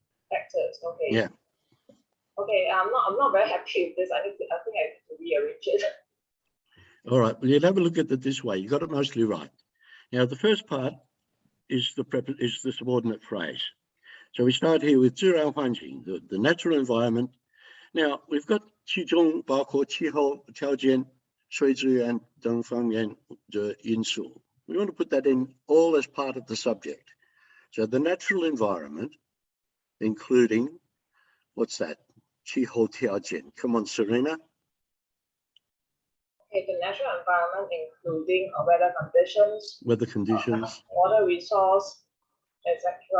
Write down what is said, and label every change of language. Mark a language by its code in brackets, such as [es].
[en] Factors. Okay. Yeah. Okay. I'm not very happy with this. I think I have to rearrange it. All right. Well, you'll have a look at it this way. You got it mostly right. Now, the first part is the subordinate phrase. So we start here with [zh] 自然环境, [en] the natural environment. Now, we've got [zh] 其中包括气候条件、水资源等方面的因素. [en] We want to put that in all as part of the subject. So the natural environment, including, what's that? [zh] 气候条件. [en] Come on, Serena. Okay, the natural environment, including weather conditions, water resource, etc.